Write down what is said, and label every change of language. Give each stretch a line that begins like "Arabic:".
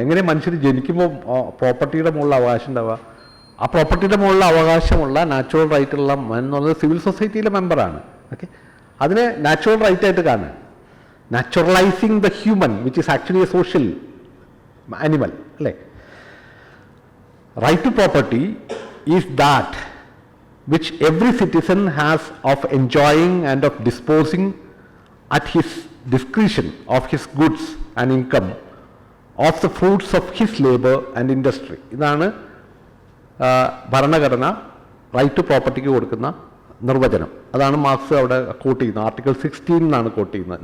Malayalam: എങ്ങനെ മനുഷ്യർ ജനിക്കുമ്പോൾ പ്രോപ്പർട്ടിയുടെ മുകളിൽ അവകാശം ഉണ്ടാവുക? ആ പ്രോപ്പർട്ടിയുടെ മുകളിൽ അവകാശമുള്ള നാച്ചുറൽ റൈറ്റുള്ള എന്ന് പറയുന്നത് സിവിൽ സൊസൈറ്റിയിലെ മെമ്പറാണ്. ഓക്കെ, അതിനെ നാച്ചുറൽ റൈറ്റ് ആയിട്ട് കാണുക.
English: Naturalising the human which is actually a social animal അല്ലേ. Right to property is that which every citizen has of enjoying and of disposing at his discretion of his goods and income of the fruits of his labor and industry. ഇതാണ്
Malayalam: ഭരണഘടന right to പ്രോപ്പർട്ടിക്ക് കൊടുക്കുന്ന നിർവചനം. അതാണ് marks അവിടെ coat ചെയ്യുന്നത്. Article 16 എന്നാണ് coat ചെയ്യുന്നത്.